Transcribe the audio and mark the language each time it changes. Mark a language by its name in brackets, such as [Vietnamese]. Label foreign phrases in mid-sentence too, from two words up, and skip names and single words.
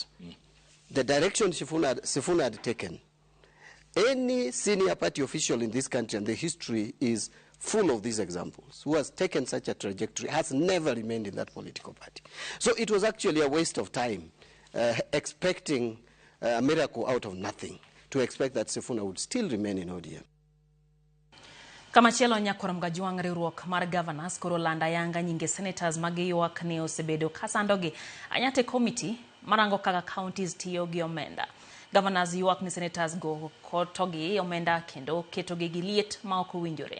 [English] The direction Sifuna had taken, any senior party official in this country, and the history is full of these examples, who has taken such a trajectory, has never remained in that political party. So it was actually a waste of time expecting a miracle out of nothing, to expect that Sifuna would still remain in ODM. [Luo (Kenya and Tanzania)] Kamachielo nyakoram gajuang riwruok mar governors koro landa yanga nyinge senators magiyuak ne osebedo kasandogi anyate committee marango kaka counties tiyo gi omenda. Governors yuak ni senators go kotogi omenda kendo ketogi gi liet ma ok owinjore.